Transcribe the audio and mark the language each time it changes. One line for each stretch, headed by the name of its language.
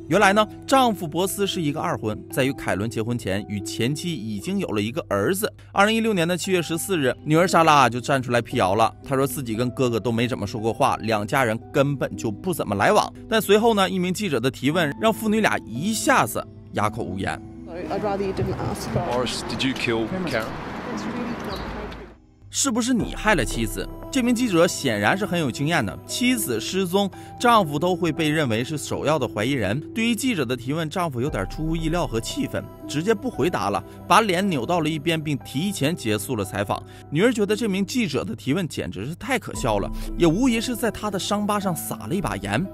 Chinese: 原来丈夫博斯是一个2婚，在与凯伦结婚前与前妻已经有了一个儿子。 2016年的7月14日，女儿莎拉就站出来辟谣了。她说自己跟哥哥都没怎么说过话，2家人根本就不怎么来往。但随后一名记者的提问让父女俩一下子哑口无言。
English: Morris, did you kill Karen?
Chinese: 是不是你害了妻子？这名记者显然是很有经验的，妻子失踪，丈夫都会被认为是首要的怀疑人。对于记者的提问，丈夫有点出乎意料和气愤，直接不回答了，把脸扭到了一边，并提前结束了采访。女儿觉得这名记者的提问简直是太可笑了，也无疑是在她的伤疤上撒了一把盐。